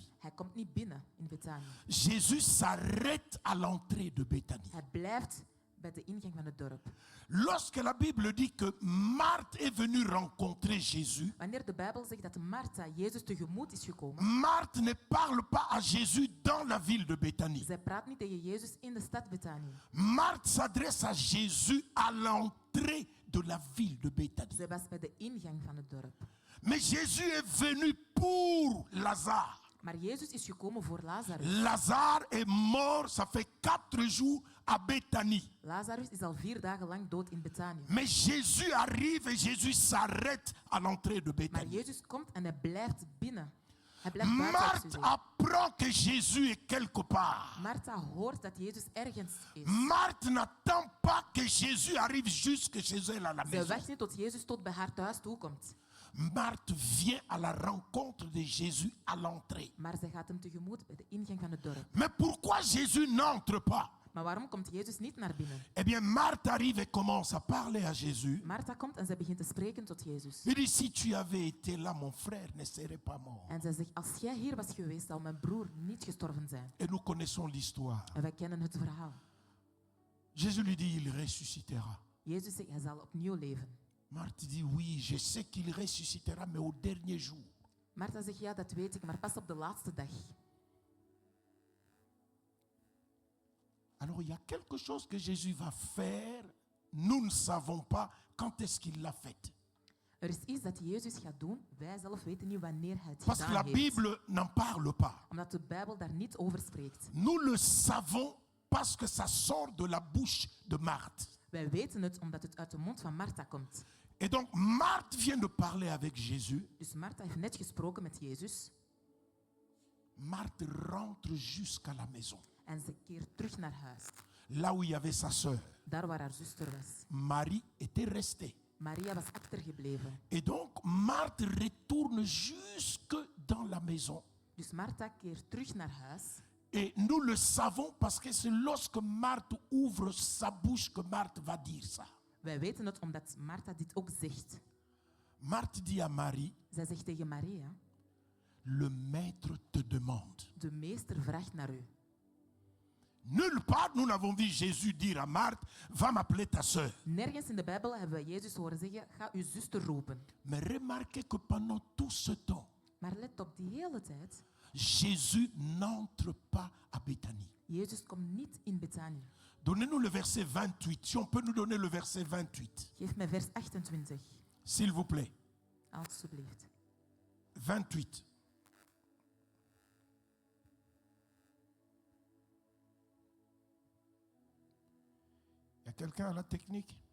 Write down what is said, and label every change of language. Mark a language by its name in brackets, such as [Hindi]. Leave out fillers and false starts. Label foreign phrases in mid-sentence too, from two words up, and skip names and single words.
[Dutch] hij komt niet binnen in Betanië. [French] Jésus s'arrête à l'entrée de Béthanie. [Dutch] Hij blijft bij de ingang van het dorp. [French] Lorsque la Bible dit que Marthe est venue rencontrer Jésus, [Dutch] Wanneer de Bijbel zegt dat Martha Jezus tegemoet is gekomen, [French] Marthe ne parle pas à Jésus dans la ville de Béthanie. [Dutch] zij praat niet tegen Jezus in de stad Betanië. [French] Marthe s'adresse à Jésus à l'entrée de la ville de Béthanie. [Dutch] Zij was bij de ingang van het dorp. [French] Mais Jésus est venu pour Lazare. [Dutch] Maar Jezus is gekomen voor Lazarus. [French] Lazare est mort, ça fait 4 jours à Béthanie. [Dutch] Lazarus is al 4 dagen lang dood in Betanië. [French] Mais Jésus arrive et Jésus s'arrête à l'entrée de [Dutch] Maar [French] Béthanie. [Dutch] Jezus komt en hij blijft binnen. Hij blijft buiten [French] Marthe [Dutch] op zee. [French] apprend que Jésus est quelque part. [Dutch] Martha hoort dat Jezus ergens is. [French] Marthe n'attend pas que Jésus arrive jusque chez elle à la [Dutch] Zij [French] maison. [Dutch] wacht niet tot Jezus tot bij haar thuis toekomt. [French] Marthe vient à la rencontre de Jésus à l'entrée. [Dutch] Maar zij gaat hem tegemoet bij de ingang van het dorp. [French] Mais pourquoi Jésus n'entre pas? [Dutch] Maar waarom komt Jezus niet naar binnen? [French] Eh bien, Marthe arrive et commence à parler à Jésus. [Dutch] Martha komt en zij begint te spreken tot Jezus. [French] Il dit, si tu avais été là, mon frère ne serait pas mort. [Dutch] En zij zegt, als jij hier was geweest, zou mijn broer niet gestorven zijn. [French] Et nous connaissons l'histoire. [Dutch] En wij kennen het verhaal. [French] Jésus lui dit, il ressuscitera. [Dutch] Jezus zegt, hij zal opnieuw leven. [French] Marthe dit, oui, je sais qu'il ressuscitera, mais au dernier jour. [Dutch] Martha zegt, ja, dat weet ik, maar pas op de laatste dag. [French] Alors, il y a quelque chose que Jésus va faire. Nous ne savons pas quand est-ce qu'il l'a fait. [Dutch] Er is iets dat Jezus gaat doen. Wij zelf weten niet wanneer hij het [French] Parce que la [Dutch] gedaan heeft. [French] Bible n'en parle pas. [Dutch] Omdat de Bijbel daar niet over spreekt. [French] Nous le savons parce que ça sort de la bouche de Marthe. [Dutch] Wij weten het omdat het uit de mond van Martha komt. [French] Et donc, Marthe vient de parler avec Jésus. [Dutch] Dus Martha heeft net gesproken met Jezus. [French] Marthe rentre jusqu'à la maison, [Dutch] En ze keert terug naar huis. [French] là où il y avait sa sœur. [Dutch] Daar waar haar zuster was. [French] Marie était restée. [Dutch] Maria was achtergebleven. [French] Et donc, Marthe retourne jusque dans la maison. [Dutch] Dus Martha keert terug naar huis. [French] Et nous le savons parce que c'est lorsque Marthe ouvre sa bouche que Marthe va dire ça. [Dutch] Wij weten het omdat Martha dit ook zegt. [French] Marthe dit à Marie, [Dutch] Zij zegt tegen Maria, [French] le maître te demande. [Dutch] de meester vraagt naar u. [French] Nulle part nous n'avons vu Jésus dire à Marthe, va m'appeler ta sœur. [Dutch] Nergens in de Bijbel hebben we Jezus horen zeggen, ga uw zuster roepen. [French] Mais remarquez que pendant tout ce temps, [Dutch] Maar let op, die hele tijd, [French] Jésus n'entre pas à Béthanie. [Dutch] Jezus komt niet in Betanië. [French] Donnez-nous le verset 28. Si on peut nous donner le verset 28, [Dutch] Geef mij vers 28, [French] s'il vous plaît. [Dutch] alstublieft. 28. [French] Il y a quelqu'un à la technique?